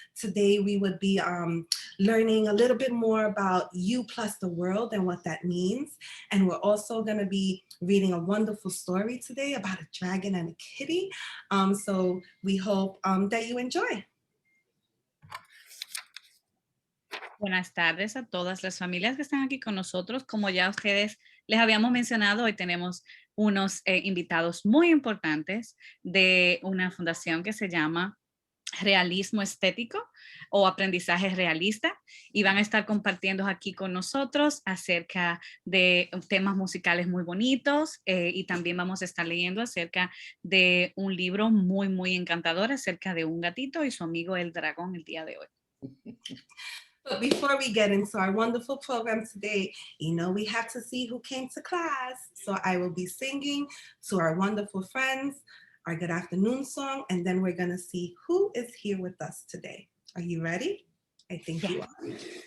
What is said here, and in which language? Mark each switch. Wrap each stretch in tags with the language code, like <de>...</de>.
<en>Today we would be learning a little bit more about you plus the world and what that means. And we're also going to be reading a wonderful story today about a dragon and a kitty. So we hope that you enjoy.</en> <es>Buenas tardes a todas las familias que están aquí con nosotros. Como ya ustedes les habíamos mencionado, hoy tenemos unos invitados muy importantes de una fundación que se llama Realismo Estético o Aprendizaje Realista, y van a estar compartiendo aquí con nosotros acerca de temas musicales muy bonitos, y también vamos a estar leyendo acerca de un libro muy, muy encantador acerca de un gatito y su amigo el dragón el día de hoy.</es> <en>But before we get into our wonderful program today, we have to see who came to class. So I will be singing to our wonderful friends our good afternoon song, and then we're going to see who is here with us today. Are you ready? I think you are. Okay.</en>